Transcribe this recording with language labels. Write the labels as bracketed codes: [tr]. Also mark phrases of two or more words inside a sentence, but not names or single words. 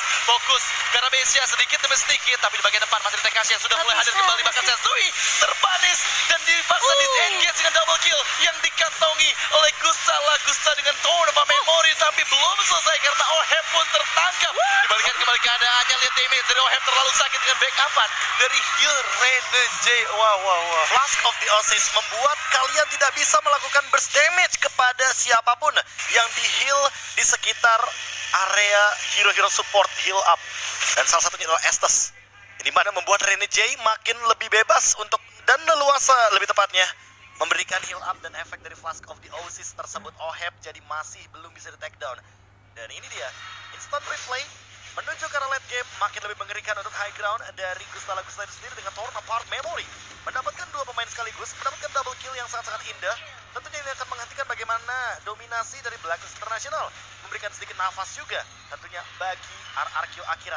[id] Fokus ke arah base-nya sedikit demi sedikit. Tapi di bagian depan masih Tekashi yang sudah mulai hadir kembali. Bahkan Sensui terpanis dan dipaksa disengage dengan [en] double kill [id] yang dikantongi oleh Gusta dengan Torn of Memory. Tapi belum selesai karena Oheb pun tertangkap. Dibalikan kembali keadaannya, lihat damage dari Oheb terlalu sakit dengan backupan dari heal Renege. Wow. Flask of the Oasis membuat kalian tidak bisa melakukan [en] burst damage [id] kepada siapapun yang di heal di sekitar area hero-hero [en] support heal up. [id] Dan salah satunya adalah Estes. Di mana membuat Renege makin lebih bebas untuk dan leluasa lebih tepatnya memberikan [en] heal up [id] dan efek dari Flask of the Oasis tersebut. Oheb jadi masih belum bisa di [en] take down. [id] Dan ini dia [en] instant replay [id] menuju ke arah [en] late game [id] makin lebih mengerikan untuk [en] high ground [id] dari Gustala-Gusta itu sendiri dengan Torn Apart Memory mendapatkan dua pemain sekaligus, mendapatkan [en] double kill [id] yang sangat-sangat indah. Tentunya ini akan menghentikan bagaimana dominasi dari Blacklist International, memberikan sedikit nafas juga tentunya bagi RRQ Akira.